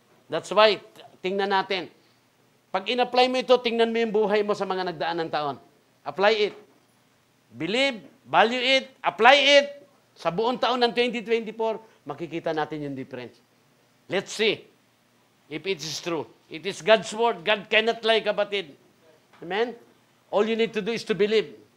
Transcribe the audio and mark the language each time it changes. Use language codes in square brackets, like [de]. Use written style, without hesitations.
[en] That's why, [tl] tingnan natin. Pag in-apply mo ito, tingnan mo yung buhay mo sa mga nagdaan ng taon. [en] Apply it. Believe, value it, apply it. [tl] Sa buong taon ng 2024, makikita natin yung difference. [en] Let's see if it is true. It is God's word. God cannot lie, kapatid. Amen? All you need to do is to believe.